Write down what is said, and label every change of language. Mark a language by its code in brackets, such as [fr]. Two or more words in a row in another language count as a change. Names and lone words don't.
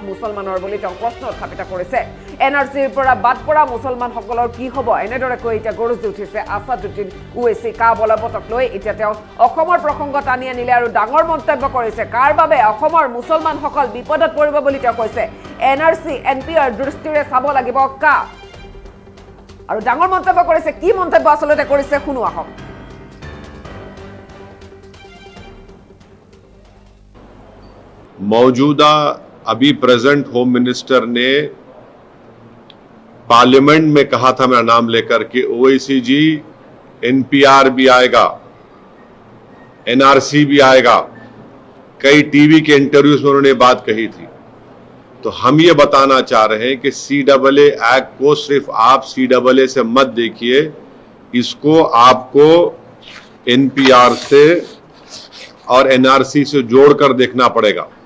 [as] মুছলমানৰ বুলি তেওঁ প্ৰশ্ন উত্থাপিত কৰিছে এনআৰসিৰ পৰা বাদ পৰা মুছলমানসকলৰ কি হ'ব এনেদৰে কৈ এতিয়া গৰজি উঠিছে আসাদুদ্দিন ওৱেইচি কা বলবতক লৈ এতিয়া তেওঁ অসমৰ প্ৰসংগ টানি আনিলে আৰু ডাঙৰ মন্তব্য কৰিছে কাৰ বাবে অসমৰ মুছলমানসকল বিপদত পৰিব বুলি তেওঁ কৈছে এনআৰসি এনপিআৰ দৃষ্টিৰে চাব লাগিব কা আৰু ডাঙৰ মন্তব্য কৰিছে কি মন্তব্য আসলতে কৰিছে শুনো আহক [hi] मौजूदा अभी [en] present home minister [hi] ने पार्लियामेंट में कहा था मेरा नाम लेकर के ओवैसी जी एनपीआर भी आएगा एनआरसी भी आएगा कई टीवी के इंटरव्यूज में उन्होंने बात कही थी तो हम ये बताना चाह रहे हैं कि सीएए एक्ट को सिर्फ आप सीएए से मत देखिए इसको आपको एनपीआर से और एनआरसी से जोड़कर देखना पड़ेगा